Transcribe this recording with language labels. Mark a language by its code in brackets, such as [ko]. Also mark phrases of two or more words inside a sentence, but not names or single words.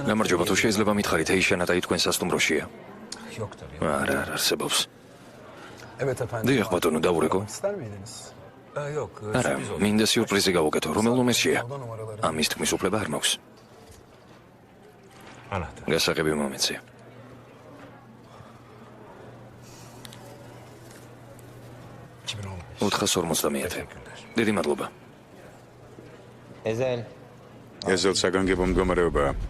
[ka] გამარჯობა, თუ შეიძლება მითხარით, ეიშანა და თქვენ სასტუმროშია? [tr] Yok tabii. [ka] არა, არ არსებობს. [tr] Evet efendim. [ka] დიახ, ბატონო, დავურეკო. [tr] İster miydiniz? Yok. [ka] არა, [tr] sürpriz olsun. [ka] მინდა სიურპრიზი გავუკეთო, რომელ ნომერშია? [tr] Oda numaraları. [ka] ამის თქმის უფლება არ მაქვს. [tr] Anahtar. [ka] გასაღები მომეცე. 2015. 450. დიდი მადლობა. Ezel. ეზელ საგანგებო მდგომარეობაა.